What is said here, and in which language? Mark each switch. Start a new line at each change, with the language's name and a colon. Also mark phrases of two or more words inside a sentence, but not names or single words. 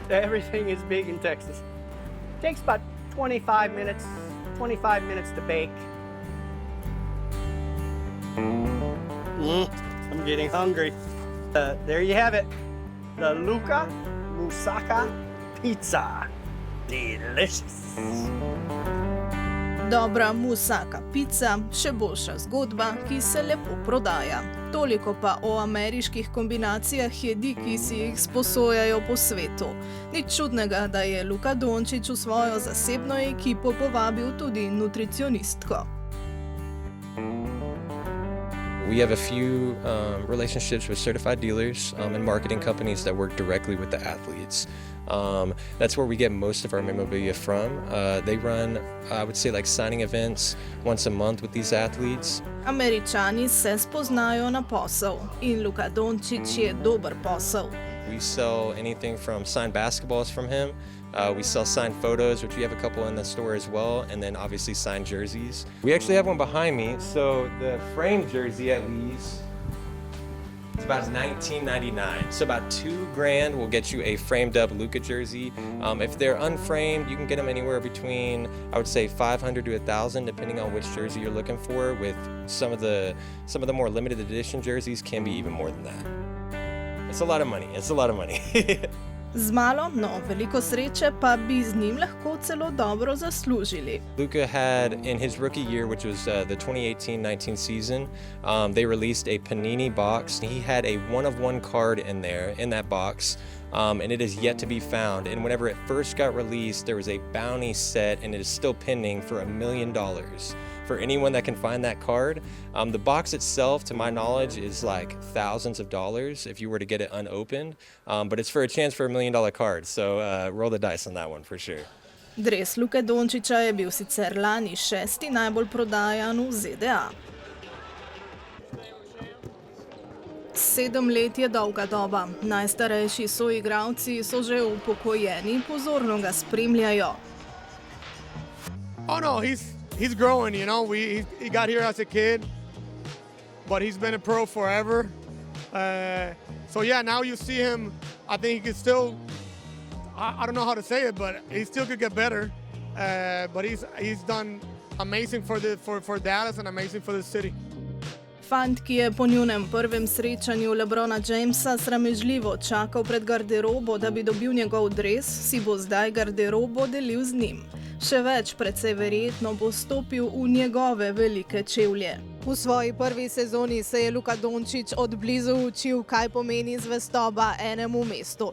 English: Everything is big in Texas. Takes about 25 minutes to bake. I'm getting hungry. There you have it. The Luka Moussaka Pizza. Delicious.
Slovenian: Dobra moussaka pica, še boljša zgodba, ki se lepo prodaja. Toliko pa o ameriških kombinacijah jedi, ki si jih sposojajo po svetu. Nič čudnega, da je Luka Dončić v svojo zasebno ekipo povabil tudi nutricionistko.
English: We have a few relationships with certified dealers and marketing companies that work directly with the athletes. That's where we get most of our memorabilia from. They run, I would say, like signing events once a month with these athletes.
Slovenian: Američani se spoznajo na posel in Luka Dončić je dober posel.
English: We sell anything from signed basketballs from him. We sell signed photos, which we have a couple in the store as well, and then obviously signed jerseys. We actually have one behind me. So the framed jersey at least, it's about $19.99. So about $2,000 will get you a framed up Luka jersey. If they're unframed, you can get them anywhere between, I would say, $500 to $1,000, depending on which jersey you're looking for. With some of the more limited edition jerseys can be even more than that. It's a lot of money. It's a lot of money.
Slovenian: Z malo, no veliko sreče pa bi z njim lahko celo dobro zaslužili.
English: Luka had, in his rookie year, which was the 2018-19 season, they released a Panini box. He had a one-of-one card in there, in that box, and it is yet to be found. And whenever it first got released, there was a bounty set, and it is still pending for $1 million. For anyone that can find that card. The box itself, to my knowledge, is like thousands of dollars if you were to get it unopened, but it's for a chance for $1 million card, so roll the dice on that one for sure.
Slovenian: Dres Luke Dončića je bil sicer lani 6. najbolj prodajan v ZDA. 7 let je dolga doba. Najstarejši soigralci so že upokojeni, pozorno ga spremljajo.
English: Oh no, he's growing, you know. He got here as a kid, but he's been a pro forever. So yeah, now you see him. I think he could still. I don't know how to say it, but he still could get better. But he's done amazing for Dallas and amazing for the city.
Slovenian: Fant, ki je po njunem prvem srečanju LeBrona Jamesa sramežljivo čakal pred garderobo, da bi dobil njegov dres, si bo zdaj garderobo delil z njim. Še več, precej verjetno bo stopil v njegove velike čevlje. V svoji prvi sezoni se je Luka Dončić od blizu učil, kaj pomeni zvestoba enemu mestu.